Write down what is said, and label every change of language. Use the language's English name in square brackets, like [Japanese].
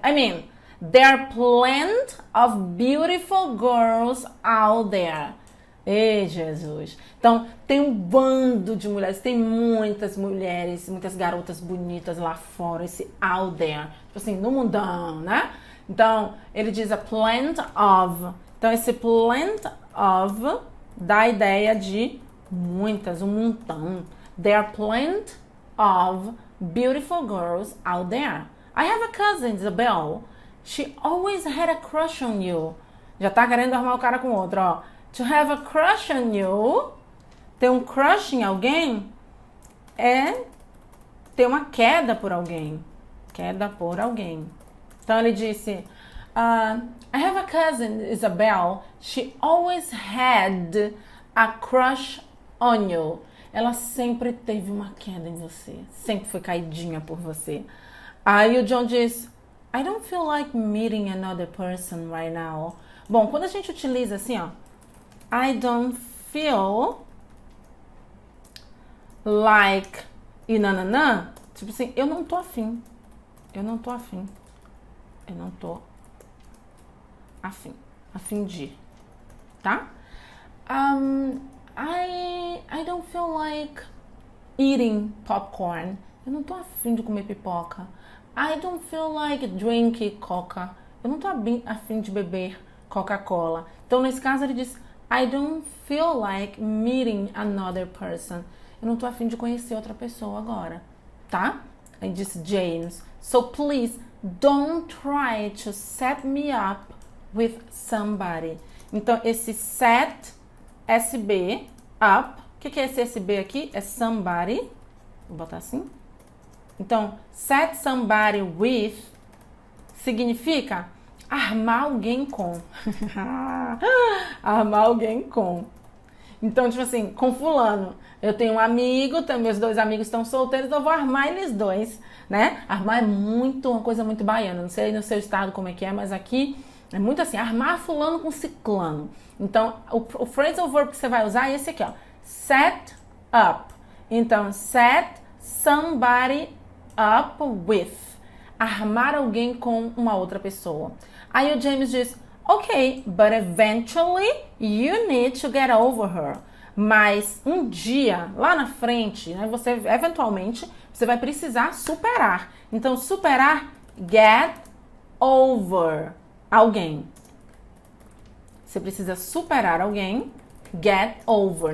[English] I mean, there are plenty of beautiful girls out there. [Portuguese] Ei, Jesus. Então, tem um bando de mulheres, tem muitas mulheres, muitas garotas bonitas lá fora, esse [English] out there. [Portuguese] Tipo assim, no mundão, né? Então, ele diz [English] a plenty of. [Portuguese] Então, esse plenty of dá a ideia de muitas, um montão. [English] There are plenty of beautiful girls out there. I have a cousin, Isabel. She always had a crush on you. [Portuguese] Já tá querendo arrumar o cara com outro, ó. [English] To have a crush on you. [Portuguese] Ter um crush em alguém é ter uma queda por alguém. Queda por alguém. Então ele disse, [English] I have a cousin, Isabel. She always had a crush on you. [Portuguese] Ela sempre teve uma queda em você. Sempre foi caidinha por você. Aí o John diz, [English] I don't feel like meeting another person right now. [Portuguese] Bom, quando a gente utiliza assim, ó, [English] I don't feel like [Portuguese] e nananã, tipo assim, eu não tô afim. Eu não tô afim. Eu não tô afim. Afim de. Tá? [English] I don't feel like eating popcorn. [Portuguese] Eu não tô afim de comer pipoca. [English] I don't feel like drinking Coca. [Portuguese] Eu não tô afim de beber Coca-Cola. Então, nesse caso, ele diz [English] I don't feel like meeting another person. [Portuguese] Eu não tô afim de conhecer outra pessoa agora. Tá? Aí disse James. [English] So, please, don't try to set me up with somebody. [Portuguese] Então, esse set, SB, up. O que é esse SB aqui? É somebody. Vou botar assim. Então, set somebody with significa armar alguém com. Armar alguém com. Então, tipo assim, com fulano. Eu tenho um amigo, meus dois amigos estão solteiros, eu vou armar eles dois, né? Armar é uma coisa muito baiana. Não sei no seu estado como é que é, mas aqui é muito assim, armar fulano com ciclano. Então, o phrasal verb que você vai usar é esse aqui, ó. Set up. [English] Então, set somebody up with. [Portuguese] Armar alguém com uma outra pessoa. Aí o James diz, [English] ok, but eventually you need to get over her. [Portuguese] Mas um dia, lá na frente, né, eventualmente, você vai precisar superar. Então, superar, get over alguém. Você precisa superar alguém, get over.